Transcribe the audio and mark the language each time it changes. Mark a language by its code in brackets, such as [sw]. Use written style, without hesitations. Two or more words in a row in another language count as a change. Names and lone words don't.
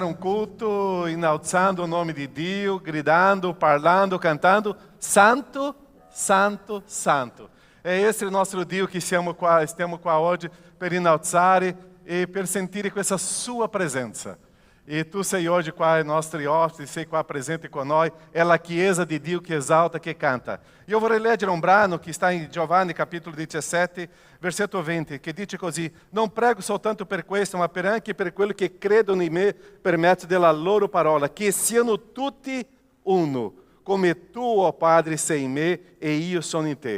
[pt] um culto enalçando o nome de Deus, gritando, parlando, cantando, Santo, Santo, Santo. É esse o nosso Deus que [it] stiamo qua oggi per innalzare e per sentire questa sua presenza. E tu sei hoje qua ai nostri ospiti, sei qua presente con noi, è la Chiesa di Dio che esalta, che canta. Io vorrei leggere un brano che sta in Giovanni capitolo 17, versetto 20, che dice così: non prego soltanto per questo, ma anche per quelli che credono in me per mezzo della loro parola, che siano tutti uno, come tu, o Padre, sei in me e io sono in te.